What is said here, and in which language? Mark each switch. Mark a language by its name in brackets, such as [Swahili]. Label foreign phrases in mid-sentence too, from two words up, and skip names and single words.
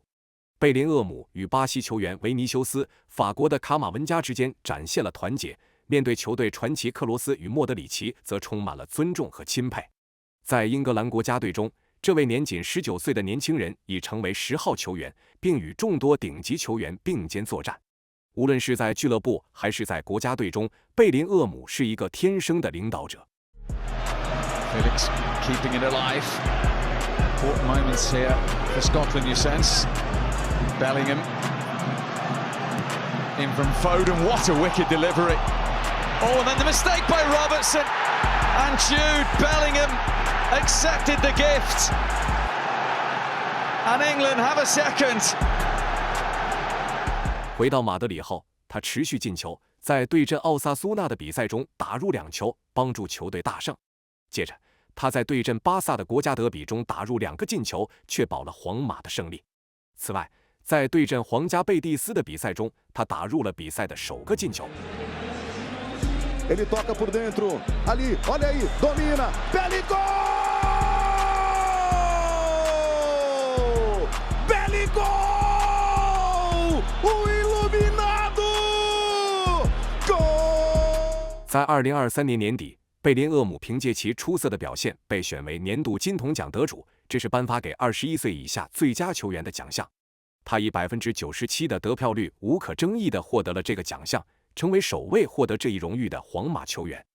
[Chinese] 贝林厄姆与巴西球员维尼修斯、法国的卡马文加之间展现了团结，面对球队传奇克罗斯与莫德里奇，则充满了尊重和钦佩。在英格兰国家队中，这位年仅19岁的年轻人已成为10号球员，并与众多顶级球员并肩作战。无论是在俱乐部还是在国家队中，贝林厄姆是一个天生的领导者。 [English] Felix keeping it alive. Important moments here for Scotland, you sense. Bellingham in from Foden. What a wicked delivery. Oh, and then the mistake by Robertson. And Jude Bellingham accepted the gift. And England have a second. [Chinese] 回到马德里后，他持续进球，在对阵奥萨苏纳的比赛中打入2球，帮助球队大胜。接着，他在对阵巴萨的国家德比中打入2个进球，确保了皇马的胜利。此外，在对阵皇家贝蒂斯的比赛中，他打入了比赛的首个进球。 [Portuguese] Ele toca por dentro, ali, olha aí, domina, Bellingham! Bellingham! O iluminado! Gol! [Chinese] 在2023年年底，贝林厄姆凭借其出色的表现被选为年度金童奖得主，这是颁发给21岁以下最佳球员的奖项。他以97%的得票率无可争议地获得了这个奖项，成为首位获得这一荣誉的皇马球员。